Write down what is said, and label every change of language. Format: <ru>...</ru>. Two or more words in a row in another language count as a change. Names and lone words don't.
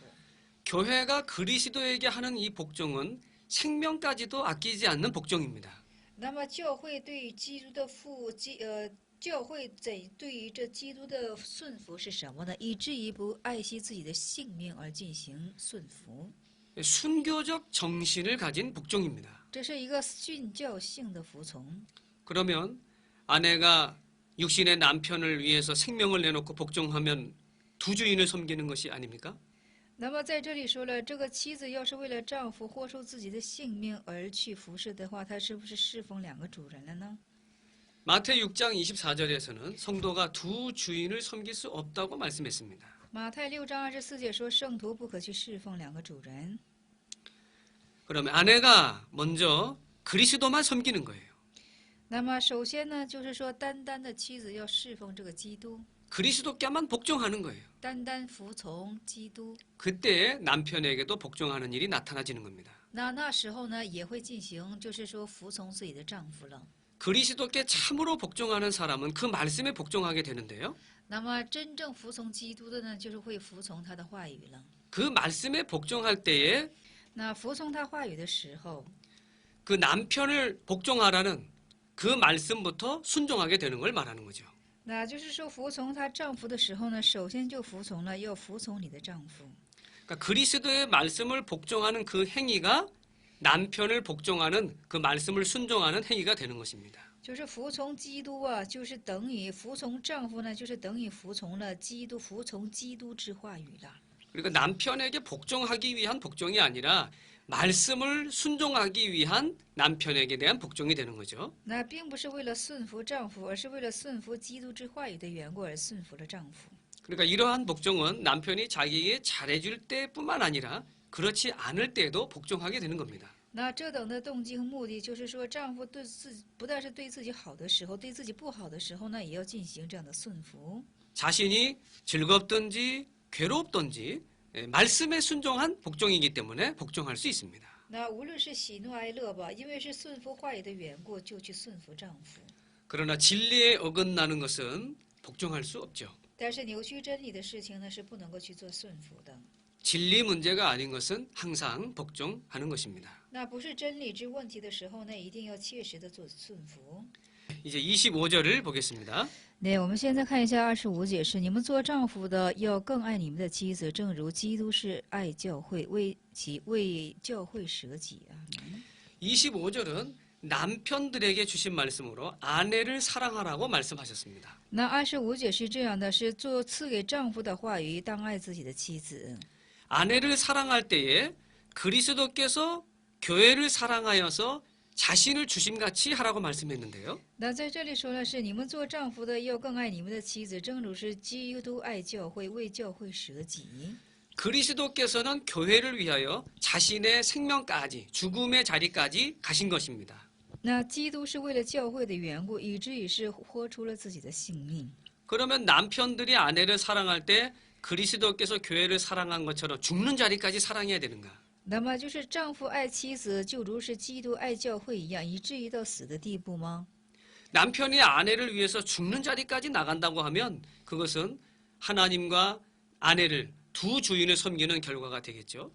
<ko>교회가 그리스도에게 하는 이 복종은 생명까지도 아끼지 않는 복종입니다.</ko> <zh>那么教会对于基督的教会对于这基督的顺服是什么呢？以至于不爱惜自己的性命而进行顺服。</zh> <ko>순교적 정신을 가진 복종입니다.</ko> <zh>这是一个训教性的服从。</zh> <ko>그러면 아내가 육신의 남편을 위해서 생명을 내놓고 복종하면 두 주인을 섬기는 것이 아닙니까?</ko> <zh>那么在这里说了，这个妻子要是为了丈夫豁出自己的性命而去服侍的话，她是不是侍奉两个主人了呢？</zh> <ko>마태 6장 24절에서는 성도가 두 주인을 섬길 수 없다고 말씀했습니다.</ko> <zh>马太6章24节说，圣徒不可去侍奉两个主人。</zh> <ko>그러면 아내가 먼저 그리스도만 섬기는 거예요.</ko> <zh>那么首先呢，就是说单单的妻子要侍奉这个基督，</zh> <ko>그리스도께만 복종하는 거예요.</ko> <zh>单单服从基督。</zh> <ko>그때 남편에게도 복종하는 일이 나타나지는 겁니다.</ko> <zh>那时候呢，也会进行，就是说服从自己的丈夫了。</zh> <ko>그리스도께 참으로 복종하는 사람은 그 말씀에 복종하게 되는데요.</ko> <zh>那么真正服从基督的呢，就是会服从他的话语了。</zh> <ko>그 말씀에 복종할 때에</ko> <zh>那服从他话语的时候，</zh> <ko>그 남편을 복종하라는 그 말씀부터 순종하게 되는 걸 말하는 거죠.</ko> <zh>那就是说服从她丈夫的时候呢，首先就服从了，要服从你的丈夫。</zh> <ko>그러니까 그리스도의 말씀을 복종하는 그 행위가 남편을 복종하는 그 말씀을 순종하는 행위가 되는 것입니다.</ko> <zh>就是服从基督啊，就是等于服从丈夫呢，就是等于服从了基督，服从基督之话语了。</zh> <ko>그러니까 남편에게 복종하기 위한 복종이 아니라 말씀을 순종하기 위한 남편에게 대한 복종이 되는 거죠.</ko> <zh>那并不是为了顺服丈夫，而是为了顺服基督之话语的缘故而顺服了丈夫。</zh> <ko>그러니까 이러한 복종은 남편이 자기에게 잘해줄 때뿐만 아니라 그렇지 않을 때에도 복종하게 되는 겁니다.</ko> <zh>那这等的动机和目的，就是说丈夫对不但是对自己好的时候，对自己不好的时候呢，也要进行这样的顺服。</zh> <ko>자신이 즐겁든지 괴롭든지 말씀에 순종한 복종이기 때문에 복종할 수 있습니다.</ko> <zh>那无论是喜怒哀乐吧，因为是顺服话语的缘故，就去顺服丈夫。</zh> <ko>그러나 진리에 어긋나는 것은 복종할 수 없죠.</ko> <zh>但是扭曲真理的事情呢，是不能够去做顺服的。</zh> <ko>진리 문제가 아닌 것은 항상 복종하는 것입니다.</ko> <zh>那不是真理之问题的时候呢，一定要切实的做顺服。</zh> <ko>이제 25절을 보겠습니다.</ko> <zh>对，我们现在看一下25节是：你们做丈夫的要更爱你们的妻子，正如基督是爱教会，为教会舍己啊。</zh> <ko>25절은 남편들에게 주신 말씀으로 아내를 사랑하라고 말씀하셨습니다.</ko> <zh>那25节是这样的：是做赐给丈夫的话语，当爱自己的妻子。</zh> <ko>아내를 사랑할 때에 그리스도께서 교회를 사랑하여서 자신을 주심같이 하라고 말씀했는데요.</ko> <zh>那在这里说的是：你们做丈夫的要更爱你们的妻子，正如是基督爱教会，为教会舍己。</zh> <ko>그리스도께서는 교회를 위하여 자신의 생명까지 죽음의 자리까지 가신 것입니다.</ko> <zh>那基督是为了教会的缘故，以至于是豁出了自己的性命。</zh> <ko>그러면 남편들이 아내를 사랑할 때 그리스도께서 교회를 사랑한 것처럼 죽는 자리까지 사랑해야 되는가?</ko> <zh>那么就是丈夫爱妻子，就如是基督爱教会一样，以至于到死的地步吗？</zh> <ko>남편이 아내를 위해서 죽는 자리까지 나간다고 하면 그것은 하나님과 아내를 두 주인을 섬기는 결과가 되겠죠.</ko>